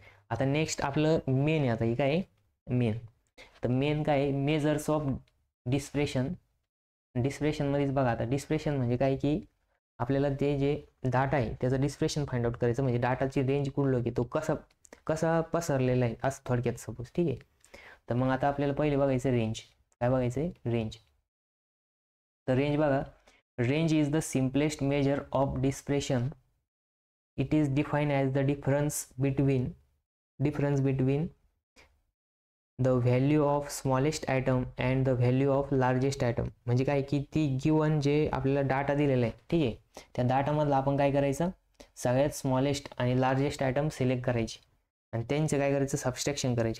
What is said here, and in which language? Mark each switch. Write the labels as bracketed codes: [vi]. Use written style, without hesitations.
[mr] आता नेक्स्ट आपलं मेन आहे. आता हे काय आहे मेन, तर मेन काय आहे मेजर्स ऑफ डिस्प्रेशनमध्येच बघा. आता डिस्प्रेशन म्हणजे काय की आपल्याला ते जे डाटा आहे त्याचं डिस्प्रेशन फाइंड आउट करायचं, म्हणजे डाटाची रेंज कुठलं की तो कसा पसरलेला आहे असं थोडक्यात सपोज, ठीक आहे. तर मग आता आपल्याला पहिले बघायचं रेंज. काय बघायचं आहे रेंज. तर रेंज बघा, [en] Range is the simplest measure of dispersion. It is define as the difference between the value of smallest atom and the value of largest atom. [mr] म्हणजे काय की ती गिवन जे आपल्याला डाटा दिलेला आहे, ठीक आहे, त्या डाटामधलं आपण काय करायचं सगळ्यात स्मॉलेस्ट आणि लार्जेस्ट ॲटम सिलेक्ट करायची आणि त्यांचं काय करायचं सबस्ट्रॅक्शन करायची.